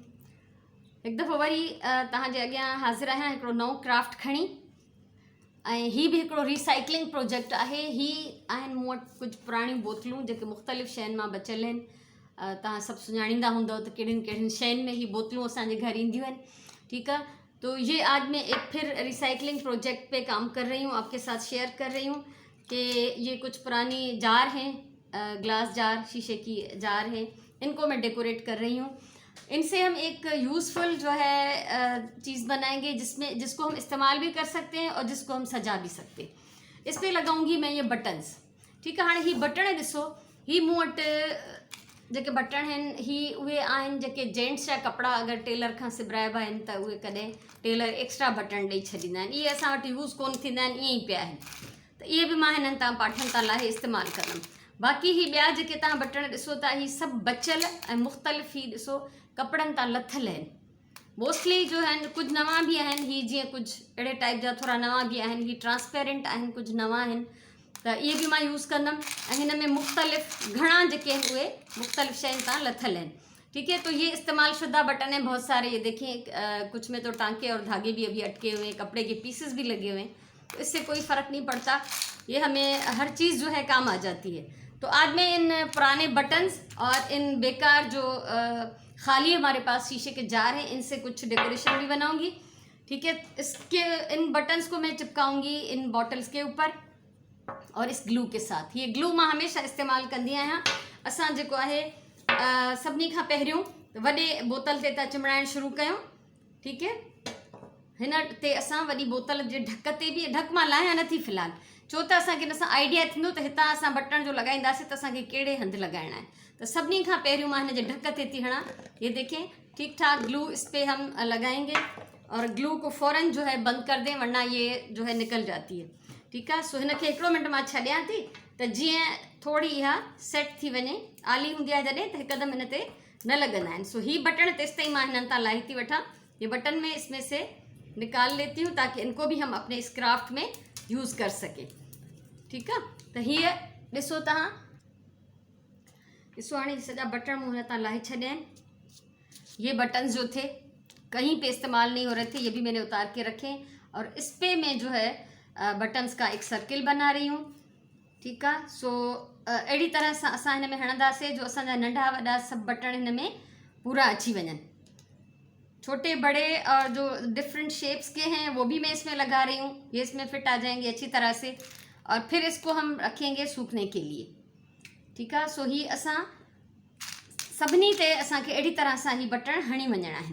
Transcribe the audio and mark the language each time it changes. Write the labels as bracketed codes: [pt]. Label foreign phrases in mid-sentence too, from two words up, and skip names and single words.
[sd] एक दफ़ो वरी तव्हांजे अॻियां हाज़िर आहियां हिकिड़ो नओं क्राफ्ट खणी। ऐं हीअ बि हिकिड़ो रिसाइक्लिंग प्रोजेक्ट आहे। हीअ आहिनि मूं वटि कुझु पुराणियूं बोतलूं जेके मुख़्तलिफ़ शयुनि मां बचियल आहिनि। तव्हां सभु सुञाणींदा हूंदव त कहिड़ियुनि कहिड़ियुनि शयुनि में हीअ बोतलूं असांजे घर ईंदियूं आहिनि। [ur] ٹھیک ہے، تو یہ آج میں ایک پھر ری سائیکلنگ پروجیکٹ پہ کام کر رہی ہوں، آپ کے ساتھ شیئر کر رہی ہوں کہ یہ کچھ پرانی جار ہیں, [en] glass jar, [ur] شیشے کی جار ہیں، ان کو میں ڈیکوریٹ کر رہی ہوں. ان سے ہم ایک یوزفل جو ہے چیز بنائیں گے جس کو ہم استعمال بھی کر سکتے ہیں اور جس کو ہم سجا بھی سکتے ہیں. اس پر لگاؤں گی میں یہ بٹنز. ٹھیک ہے, [sd] हाँ ही बटन ॾिसो, ही मूं वटि जेके बटन आहिनि ही उहे आहिनि जेके जेंट्स जा कपिड़ा अगरि टेलर खां सिबराइबा आहिनि त उहे कॾहिं [en] tailor extra button [sd] ॾेई छॾींदा आहिनि। इहे असां वटि यूज़ कोन थींदा आहिनि, ईअं ई पिया आहिनि, त इहे बि मां हिननि तां पाठनि तां लाहे इस्तेमालु कंदमि। बाक़ी ही ॿिया जेके तव्हां बटण ॾिसो था ही सभु बचियल ऐं मुख़्तलिफ़ ही ॾिसो कपिड़नि तां लथल आहिनि। मोस्टली जो आहिनि कुझु नवां बि आहिनि, ही जीअं कुझु अहिड़े टाइप जा थोरा नवां बि आहिनि, ही ट्रांसपेरेंट आहिनि, कुझु नवां आहिनि, त इहे बि मां यूज़ कंदमि। ऐं हिन में मुख़्तलिफ़ घणा जेके आहिनि उहे मुख़्तलिफ़ शयुनि तां लथल आहिनि। [ur] ٹھیک ہے، تو یہ استعمال شدہ بٹن ہیں بہت سارے، یہ دیکھیں کچھ میں تو ٹانکے اور دھاگے بھی ابھی اٹکے ہوئے ہیں، کپڑے کے پیسز بھی لگے ہوئے ہیں، تو اس سے کوئی فرق نہیں پڑتا، یہ ہمیں ہر چیز جو ہے کام آ جاتی ہے. تو آج میں ان پرانے بٹنز اور ان بیکار جو خالی ہمارے پاس شیشے کے جار ہیں ان سے کچھ ڈیکوریشن بھی بناؤں گی. ٹھیک ہے، اس کے ان بٹنز کو میں چپکاؤں گی ان بوتلز کے اوپر اور اس گلو کے ساتھ. [sd] ये ग्लू मां हमेशा इस्तेमाल कंदी आहियां। असां जेको आहे सभिनी खां पहिरियों वॾे बोतल ते था चिमड़ाइण शुरू कयूं। [ur] ٹھیک ہے, [sd] हिन ते असां वॾी बोतल जे ढक ते बि, ढक मां लाहियां नथी फ़िलहाल, छो त असांखे हिन सां आइडिया थींदो त हितां असां बटण जो लॻाईंदासीं त असांखे कहिड़े हंधि लॻाइणा आहिनि। त सभिनी खां पहिरियों मां हिन जे ढक ते थी हणां। [ur] یہ دیکھیں، ٹھیک ٹھاک گلو اس پہ ہم لگائیں گے اور گلو کو فوراً جو ہے بند کر دیں، ورنہ یہ جو ہے نکل جاتی ہے. ٹھیک ہے, [sd] सो हिन खे हिकिड़ो मिंट मां छॾियां थी त जीअं थोड़ी इहा सेट थी वञे। आली हूंदी आहे जॾहिं त हिकदमि हिन ते न लॻंदा आहिनि। सो ही बटण तेसि ताईं मां हिननि तां लाहे थी वठां। [ur] یہ بٹن میں اس میں سے نکال لیتی ہوں تاکہ ان کو بھی ہم اپنے اس کرافٹ میں یوز کر سکیں. ٹھیک ہے, [sd] तो हीअ ॾिसो तव्हां, ॾिसो हाणे सॼा बटण मूं हिन तां लाहे छॾिया आहिनि। [ur] یہ بٹن جو تھے کہیں پہ استعمال نہیں ہو رہے تھے، یہ بھی میں نے اتار کے رکھے اور اس پہ میں جو ہے بٹنز کا ایک سرکل بنا رہی ہوں. ٹھیک ہے, [sd] सो अहिड़ी तरह सां असां हिन में हणंदासीं जो असांजा नंढा वॾा सभु बटण हिन में पूरा अची वञनि। [ur] چھوٹے بڑے اور جو [en] different shapes [ur] کے ہیں وہ بھی میں اس میں لگا رہی ہوں، یہ اس میں فٹ آ جائیں گے اچھی طرح سے. اور پھر اس کو ہم رکھیں گے سوکھنے کے لیے. ٹھیک ہے, [sd] सो ही असां सभिनी ते असांखे अहिड़ी तरह सां ही बटण हणी वञणा आहिनि।